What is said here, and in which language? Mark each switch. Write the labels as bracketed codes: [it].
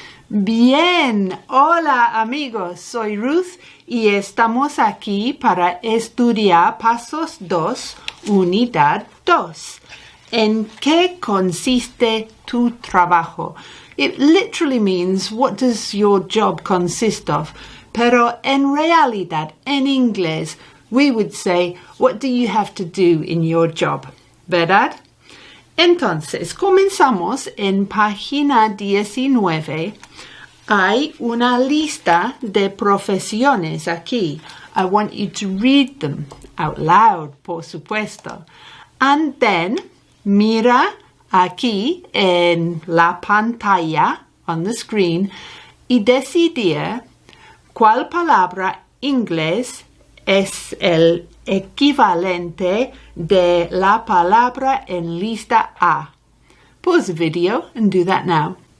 [es] Bien, hola amigos, soy Ruth y estamos aquí para estudiar Pasos 2, Unidad 2. ¿En qué consiste tu trabajo? [en] It literally means, what does your job consist of? [es] Pero en realidad, en inglés, [en] we would say, what do you have to do in your job? [es] ¿Verdad? Entonces, comenzamos en página 19. Hay una lista de profesiones aquí. [en] I want you to read them out loud, [es] por supuesto. [en] And then, [es] mira aquí en la pantalla, [en] on the screen, [es] y decidir cuál palabra inglés es el equivalente de la palabra en lista A. [en] Pause the video and do that now.